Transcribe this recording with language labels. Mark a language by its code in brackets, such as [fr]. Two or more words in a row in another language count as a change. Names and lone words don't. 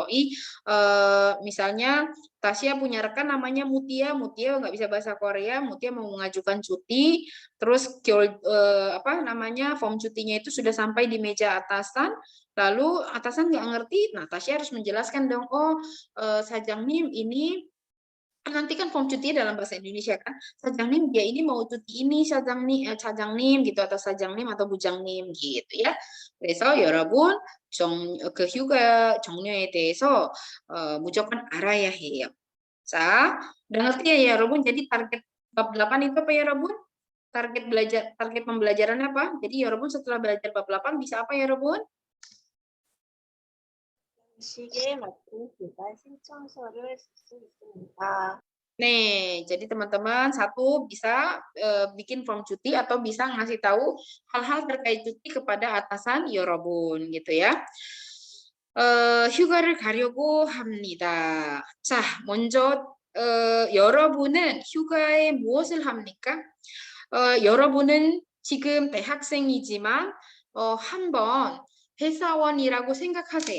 [id] Misalnya Tasya punya rekan namanya Mutia nggak bisa bahasa Korea, Mutia mau mengajukan cuti, terus form cutinya itu sudah sampai di meja atasan, lalu atasan nggak ngerti, nah Tasya harus menjelaskan dong, Sajangnim ini nanti kan form cutinya dalam bahasa Indonesia kan, Sajangnim dia ini mau cuti ini, Sajangnim gitu, atau Sajangnim atau Bujangnim gitu ya. [ko] 그래서 여러분 그 휴가 종류에 대해서 무조건 알아야 해요. 자, [id] udah ngerti ya 여러분? Jadi target bab 8 itu apa ya 여러분? target pembelajaran apa? Jadi 여러분 setelah belajar bab 8 bisa apa ya 여러분? [ko] 시기에 맞춘 휴가 신청서를 쓸 수 있습니다. [id] Nih, jadi teman-teman satu bisa bikin form cuti atau bisa ngasih tahu hal-hal terkait cuti kepada atasan 여러분 gitu ya. [ko] 휴가를 가려고 합니다. 자, 먼저 여러분은 휴가에 무엇을 합니까? 여러분은 지금 대학생이지만 한번 회사원이라고 생각하세요.